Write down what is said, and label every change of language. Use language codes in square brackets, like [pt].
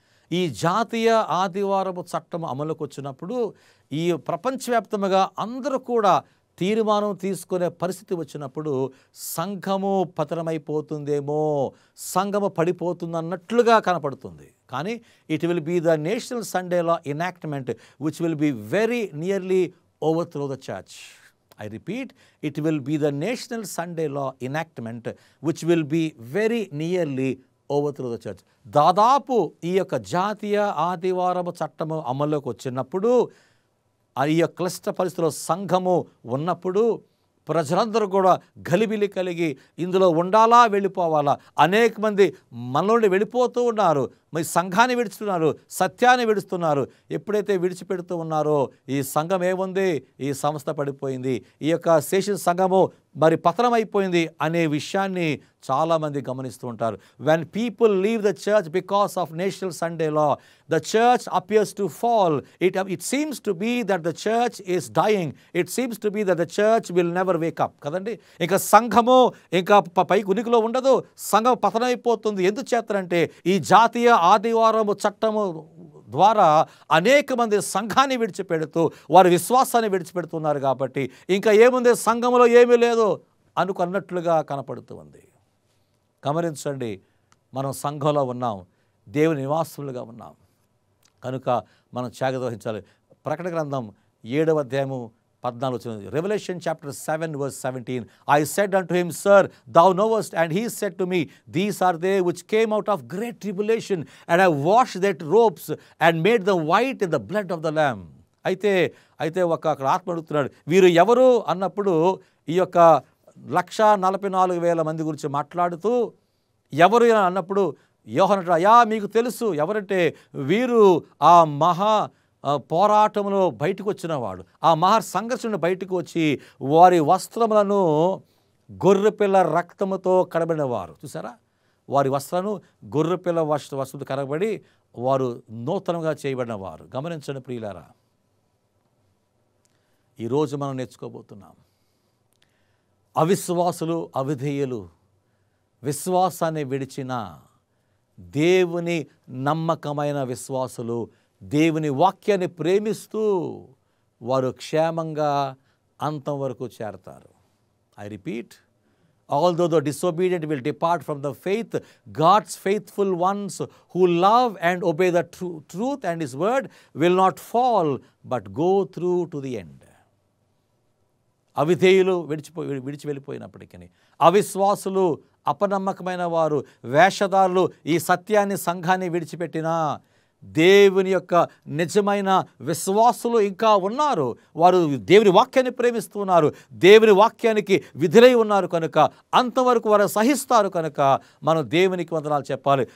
[te] ఈ జాతీయ ఆదివారపు చట్టం అమలుకు వచ్చినప్పుడు ఈ ప్రపంచవ్యాప్తంగా అందరూ కూడా తీర్మానం తీసుకునే పరిస్థితి వచ్చినప్పుడు సంఘము పతనమైపోతుందేమో, సంఘము పడిపోతుందన్నట్లుగా కనపడుతుంది. [en] కానీ it will be the national Sunday law enactment which will be very nearly overthrow the church. I repeat, it will be the national Sunday law enactment which will be very nearly overthrow the church. [te] దాదాపు ఈ యొక్క జాతీయ ఆదివారము చట్టము అమల్లోకి వచ్చినప్పుడు, ఈ యొక్క క్లిష్ట పరిస్థితిలో సంఘము ఉన్నప్పుడు ప్రజలందరూ కూడా గలిబిలి కలిగి ఇందులో ఉండాలా, వెళ్ళిపోవాలా? అనేక మంది మనలోని వెళ్ళిపోతూ ఉన్నారు, మరి సంఘాన్ని విడుస్తున్నారు, సత్యాన్ని విడుస్తున్నారు. ఎప్పుడైతే విడిచిపెడుతూ ఉన్నారో ఈ సంఘం ఏముంది? ఈ సంస్థ పడిపోయింది, ఈ యొక్క శేష సంఘము మరి పతనమైపోయింది అనే విషయాన్ని చాలామంది గమనిస్తూ ఉంటారు. [en] When people leave the church because of national Sunday law, the church appears to fall. It seems to be that the church is dying. It seems to be that the church will never wake up. [te] కదండి, ఇంకా సంఘము ఇంకా పైకి ఉనికిలో ఉండదు, సంఘం పతనమైపోతుంది. ఎందుకు చేస్తారంటే ఈ జాతీయ ఆదివారము చట్టము ద్వారా అనేక మంది సంఘాన్ని విడిచిపెడుతూ వారి విశ్వాసాన్ని విడిచిపెడుతున్నారు. కాబట్టి ఇంకా ఏముంది, సంఘములో ఏమీ లేదు అనుకున్నట్లుగా కనపడుతూ ఉంది. గమనించండి, మనం సంఘంలో ఉన్నాం, దేవుని నివాసులుగా ఉన్నాం కనుక మనం జాగ్రత్త వహించాలి. ప్రకటన గ్రంథం 7వ అధ్యాయము 14. [en] Revelation chapter 7 verse 17. I said unto him, Sir, thou knowest. And he said to me, These are they which came out of great tribulation, and have washed their robes, and made them white in the blood of the Lamb. [te] అయితే అక్కడ ఆత్మ అడుగుతున్నాడు, వీరు ఎవరు అన్నప్పుడు ఈ యొక్క 144,000 మంది గురించి మాట్లాడుతూ ఎవరు అన్నప్పుడు యోహాను అయ్యా మీకు తెలుసు ఎవరంటే, వీరు ఆ మహా పోరాటంలో బయటకు వచ్చిన వాడు, ఆ మహా సంఘర్షణ బయటకు వచ్చి వారి వస్త్రములను గొర్రెపిల్ల రక్తముతో కడబడిన వారు. చూసారా, వారి వస్త్రాలను గొర్రెపిల్ల వస్త్రంతో కడబడి వారు నూతనంగా చేయబడిన వారు. గమనించండి ప్రియులారా, ఈరోజు మనం నేర్చుకోబోతున్నాం. అవిశ్వాసులు, అవిధేయులు విశ్వాసాన్ని విడిచిన దేవుని నమ్మకమైన విశ్వాసులు దేవుని వాక్యాన్ని ప్రేమిస్తూ వారు క్షేమంగా అంతం వరకు చేరతారు. [en] I repeat, although the disobedient will depart from the faith, God's faithful ones who love and obey the truth and His word will not fall but go through to the end. [te] అవిధేయులు విడిచి వెళ్ళిపోయినప్పటికీ, అవిశ్వాసులు, అపనమ్మకమైన వారు, వేషధారులు ఈ సత్యాన్ని సంఘాన్ని విడిచిపెట్టినా దేవుని యొక్క నిజమైన విశ్వాసులు ఇంకా ఉన్నారు. వారు దేవుని వాక్యాన్ని ప్రేమిస్తున్నారు, దేవుని వాక్యానికి విధులై ఉన్నారు కనుక అంతవరకు వారు సహిస్తారు కనుక మనం దేవునికి వందనాలు చెప్పాలి.